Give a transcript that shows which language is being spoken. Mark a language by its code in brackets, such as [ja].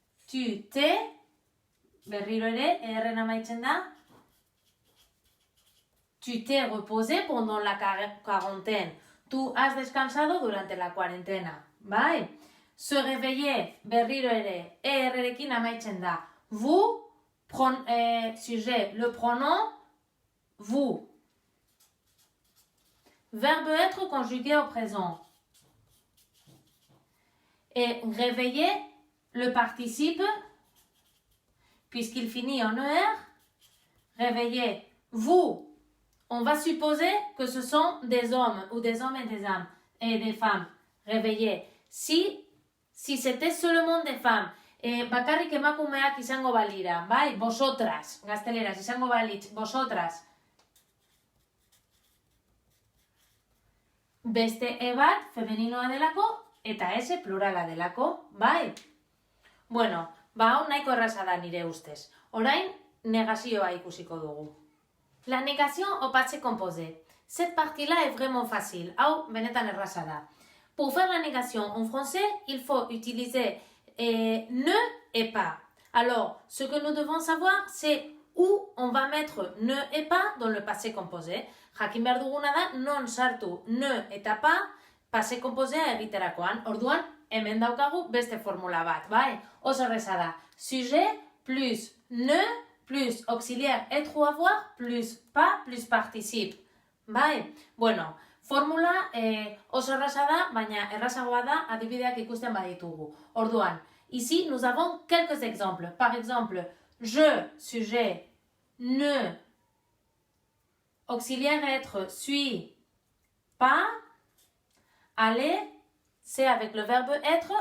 [eu] Tu, te, berriro ere, erren amaitzen da. [fr] Tu t'es reposé pendant la quarantaine. [es] Tú has descansado durante la cuarentena, [eu] bai? [fr] Se réveiller, [eu] berriro ere, errerekin amaitzen da. [fr] Vous, sujet, le pronom, vous. Verbe être conjugué au présent. Et réveiller, le participe, puisqu'il finit en ER. Réveiller, vous. On va supposer que ce sont des hommes ou des hommes et des femmes. Réveiller. Si c'était seulement des femmes, [eu] bakarrik emakumeak izango balira, bai? Vosotras, gazteleraz, izango balitz, vosotras. Beste e bat, femeninoa delako, eta ese plurala delako, bai? Bueno, hau nahiko erraza da nire ustez. Orain, negazioa ikusiko dugu. [fr] La négation au passé composé. Cette partie-là est vraiment facile. Au [eu] benetan erraza da. [fr] Pour faire la négation en français, il faut utiliser ne et pas. Alors, ce que nous devons savoir, c'est où on va mettre ne et pas dans le passé composé. [eu] Jakin behar duguna da, non sartu ne eta pa passé composé egiterakoan. Orduan, hemen daukagu beste formula bat, bai? Oso erraza da. [fr] Sujet plus ne plus auxiliaire être ou avoir, plus pas, plus participe. [eu] Bai? Bueno, formula oso erraza da, baina errazagoa da adibideak ikusten baditugu. Orduan, [fr] ici, nous avons quelques exemples. Par exemple, je, sujet, ne, auxiliaire être, suis, pas, aller, c'est avec le verbe être.